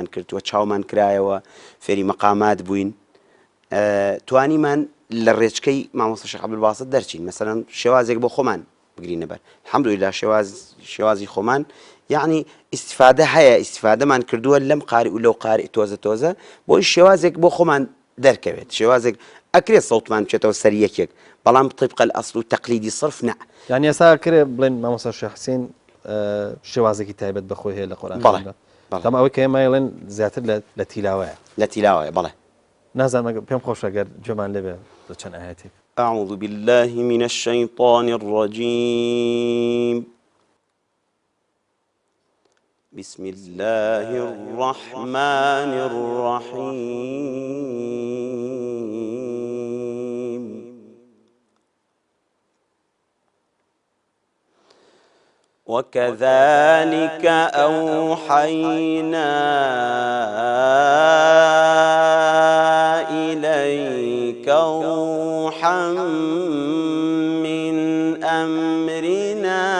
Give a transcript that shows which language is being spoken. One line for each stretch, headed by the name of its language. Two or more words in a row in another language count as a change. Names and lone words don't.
Central Kurdish: کردووە چاومان کرایەوە فێری مەقامات بووین توانیمان لە ڕێچکەی مامۆستا شێخ عەبدولباست دەرچین مەسەلەن شێوازێک بۆ خۆمان بگرینە بەر الحەمدولillah شێوازی خۆمان یعنی ئیسیفادە هەیە ئیسیفادەمان کردووە لەم قاری و لەو قاری تۆزە بۆی شێوازێک بۆ خۆمان دەرکەوێت شێوازێک ئەکرێت سەوتمان بچێتەوە سەر یەکێک بەڵام
Arabic: طبق الأصل
Central Kurdish: و تەقلیدی صرف نە یعنی ئێستا کرێ بڵێن مامۆستا شێخ حسێن شێوازێکی تایبەت بەخۆی هەیە لە قورئان بەڵام ئەوەی کە ئێمە ئەڵێن زیاتر لە تیلاوەیە بەڵێ نازانم پێم خۆش ئەگەر گوێمان لێ بێ لە چەند ئاەتێک
Arabic: أعوذ بالله من الشيطان الرجيم بسم الله الرحمن الرحيم وكذلك أوحينا إليك روحا من أمرنا